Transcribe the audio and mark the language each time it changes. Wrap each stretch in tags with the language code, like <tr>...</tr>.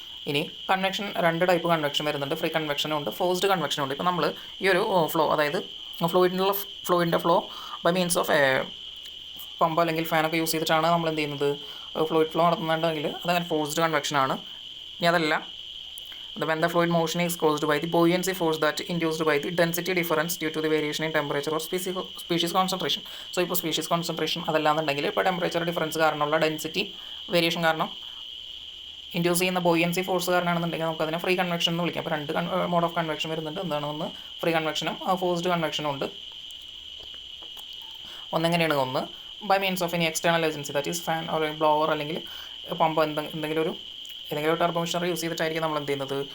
<ml>ഇനി convection, 2 type convection വരുന്നുണ്ട്. Free കൺവെക്ഷനും ഉണ്ട്, ഫോഴ്സ്ഡ് കൺവെക്ഷനും ഉണ്ട്. ഇപ്പോൾ നമ്മൾ ഈ ഒരു ഫ്ലോ, അതായത് ഫ്ലൂയിഡിൻ്റെ flow by means of pump അല്ലെങ്കിൽ ഫാനൊക്കെ യൂസ് ചെയ്തിട്ടാണ് നമ്മൾ എന്ത് ചെയ്യുന്നത്? ഫ്ലൂയിഡ് ഫ്ലോ നടത്തുന്നുണ്ടെങ്കിൽ അതങ്ങനെ ഫോഴ്സ്ഡ് കൺവെക്ഷനാണ്. ഇനി അതല്ല,</ml> <en>when the fluid motion is caused by the buoyancy force that induced by the density difference due to the variation in temperature or species concentration.</en> <ml>So ഇപ്പോൾ species concentration അതല്ലാന്നുണ്ടെങ്കിൽ ഇപ്പോൾ temperature difference കാരണമുള്ള density variation കാരണം induce ചെയ്യുന്ന buoyancy force കാരണമാണെന്നുണ്ടെങ്കിൽ നമുക്കതിനെ free convection എന്ന് വിളിക്കാം. അപ്പോൾ 2 മോഡ് ഓഫ് കൺവെക്ഷൻ വരുന്നുണ്ട്. എന്താണ്? ഒന്ന് ഫ്രീ കൺവെക്ഷനും ഫോഴ്സ്ഡ് കൺവെക്ഷനും ഉണ്ട്. ഒന്നെങ്ങനെയാണ്? ഒന്ന് by means of any external agency, that is fan or blower അല്ലെങ്കിൽ പമ്പ്, ഏതെങ്കിലും ഒരു ടർബോ മെഷീനറി യൂസ് ചെയ്തിട്ടായിരിക്കും നമ്മൾ എന്ത് ചെയ്യുന്നത്?</ml>